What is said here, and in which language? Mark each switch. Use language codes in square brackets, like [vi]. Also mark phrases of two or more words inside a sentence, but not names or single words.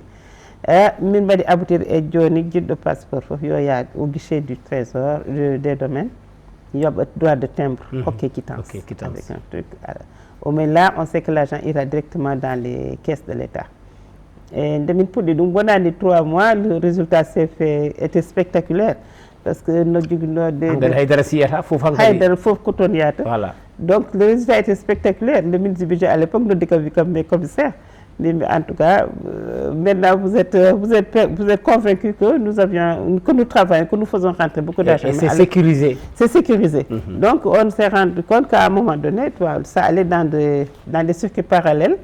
[fr] Nous avons aboutir à de passeport au guichet du trésor des domaines. Il y a droit de timbre, quittance. Avec un truc. Mais là, on sait que l'argent ira directement dans les caisses de l'État. Et pour 3 mois, le résultat était spectaculaire. parce que [ff] no jogino de haydara siyata fof haydara fof ko toon yata. [fr] Voilà. Donc le résultat était spectaculaire. Le ministre du budget à l'époque nous dit comme mes commissaires. Mais en tout cas, maintenant vous êtes convaincus que nous travaillons, que nous faisons rentrer beaucoup d'argent. Et c'est sécurisé. C'est sécurisé. Donc on s'est rendu compte qu'à un moment donné, ça allait dans des circuits parallèles.